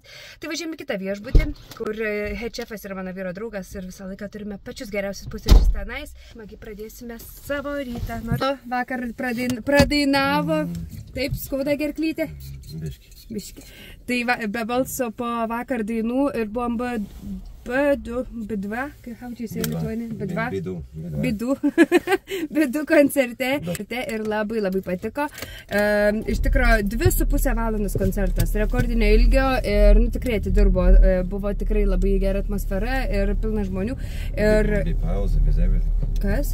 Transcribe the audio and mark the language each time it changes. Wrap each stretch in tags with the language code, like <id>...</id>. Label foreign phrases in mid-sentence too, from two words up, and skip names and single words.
<lt>Tai važiuojom į kitą viešbutį, kur headchefas yra mano vyro draugas ir visą laiką turime pačius geriausius pusryčius tenais. Smagiai pradėsime savo rytą. Vakar pradainavo, taip skauda gerklytė. Biški. Tai be balso po vakar dainų ir buvom B2,</lt> <en>how do you say</en> <lt>Lietuvoje? B2 koncerte ir labai patiko. Iš tikrųjų 2,5 valandos koncertas, rekordinio ilgio ir tikrai atidirbo, buvo tikrai labai gera atmosfera ir pilna žmonių. Kas?</lt>